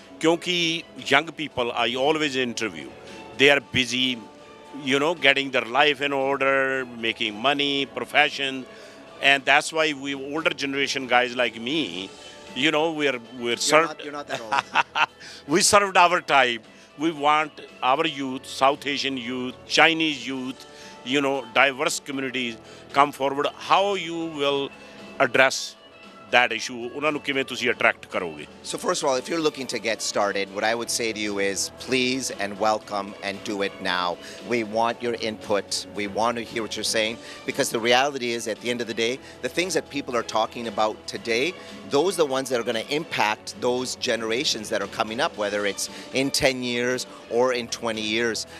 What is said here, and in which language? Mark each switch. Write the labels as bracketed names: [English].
[Punjabi] ਕਿਉਂਕਿ [English] young people I always interview, they are busy, getting their life in order, making money, profession, and that's why we older generation guys like me, we're served. You're not that old. We served our time. We want our youth, South Asian youth, Chinese youth, diverse communities come forward. How you will address that issue, [Punjabi] ਉਹਨਾਂ ਨੂੰ ਕਿਵੇਂ ਤੁਸੀਂ attract ਕਰੋਗੇ? [English] So first of all, if you're looking to get started, what I would say to you is please and welcome and do it now. We want your input. We want to hear what you're saying, because the reality is at the end of the day, the things that people are talking about today, those are the ones that are going to impact those generations that are coming up, whether it's in 10 years or in 20 years.